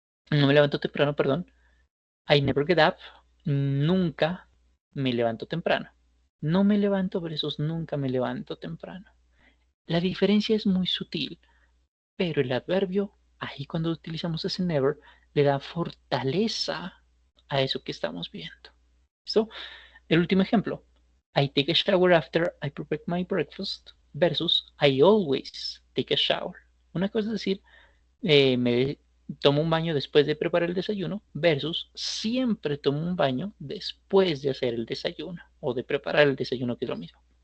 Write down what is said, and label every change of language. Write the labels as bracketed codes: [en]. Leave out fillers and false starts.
[es] No me levanto temprano, perdón. [en] I never get up, [es] nunca me levanto temprano. No me levanto versus nunca me levanto temprano. La diferencia es muy sutil, pero el adverbio, ahí cuando utilizamos ese never, le da fortaleza a eso que estamos viendo. ¿Listo? El último ejemplo. [en] I take a shower after I prepare my breakfast versus I always take a shower. [es] Una cosa es decir, me tomo un baño después de preparar el desayuno versus siempre tomo un baño después de hacer el desayuno o de preparar el desayuno, que es lo mismo.